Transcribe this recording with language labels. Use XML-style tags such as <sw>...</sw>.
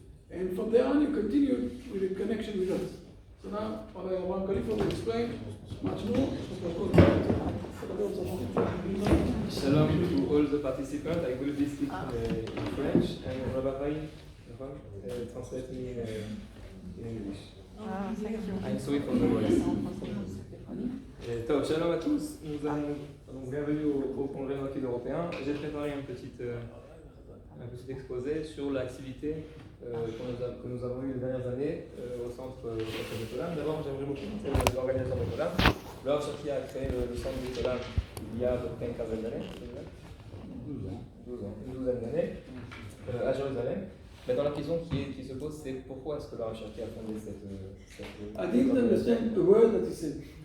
<en>And from there on, you continue with the connection with us. So now, Rabbi Khalifa will explain much more. Shalom to all the participants. I will be speaking in French, and Rabbi translate me in English. I'm sorry for the voice.</en> <fr>Shalom à tous. Nous allons donc bienvenue au Congrès Noachide européen. J'ai préparé un petit exposé sur l'activité que nous avons eue les dernières années au centre Betolam. D'abord, j'aimerais vous présenter l'organisation Betolam. Le Rav Shaki a créé le centre Betolam il y a à peu près une quinzaine d'années, une douzaine d'années, à Jérusalem. Maintenant, la question qui se pose, c'est pourquoi est-ce que le Rav Shaki a fondé cette</fr> <en>I didn't understand the word that he said.</en>